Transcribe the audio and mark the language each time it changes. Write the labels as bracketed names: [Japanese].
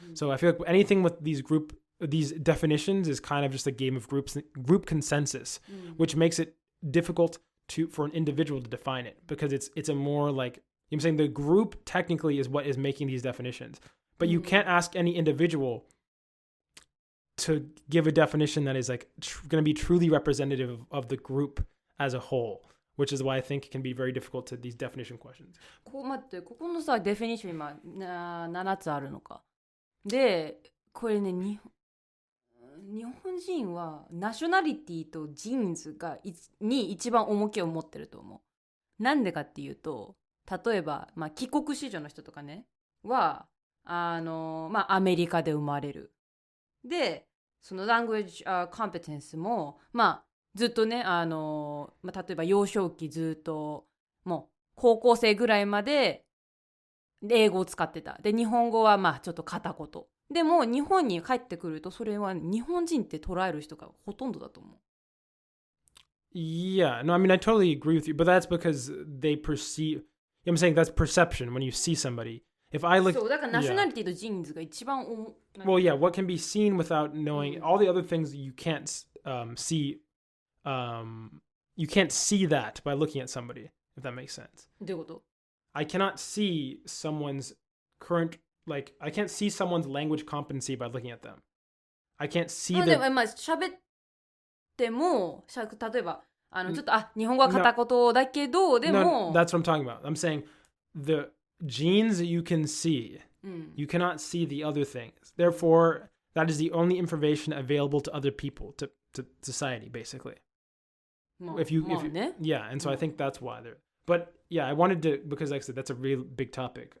[English] So I feel like anything with these definitions is kind of just a game of group consensus, which makes it difficult for an individual to define it, because it's a more like, you know what I'm saying, the group technically is what is making these definitions. But you can't ask any individual to give a definition that is like going to be truly representative of the group as a whole.Which is why I think it can be very difficult to these definition questions. [Japanese] 待って、ここのさ、デフィニッション今7つあるのか。で、これね、日本人はナショナリティとジーンズに一番重きを持ってると思う。なんでかっていうと、例えば、帰国子女の人とかね、は、アメリカで生まれる。で、その [English] language competence [Japanese] も、ずっとね、例えば幼少期ずっともう高校生ぐらいまで英語を使ってた。で、日本語はちょっと片言。でも日本に帰ってくるとそれは日本人って捉える人がほとんどだと思う。 [English] Yeah, no, I mean, I totally agree with you, but that's because they perceive, you know what I'm saying, that's perception when you see somebody. If I look, [Japanese] そう、だからナショナリティとジーンズが一番 [English] Well, yeah, what can be seen without knowing, all the other things you can't see.You can't see that by looking at somebody, if that makes sense. [Japanese] どういうこと？ [English] I cannot see someone's current, like, I can't see someone's language competency by looking at them. I can't see their... [Japanese] でも喋っても、例えば、ちょっと、日本語は片言だけど、でも... [English] No, that's what I'm talking about. I'm saying the genes you can see. You cannot see the other things. Therefore, that is the only information available to other people, to society, basically. If you yeah, and so I think that's why they're, but yeah, I wanted to, because like I said, that's a real big topic.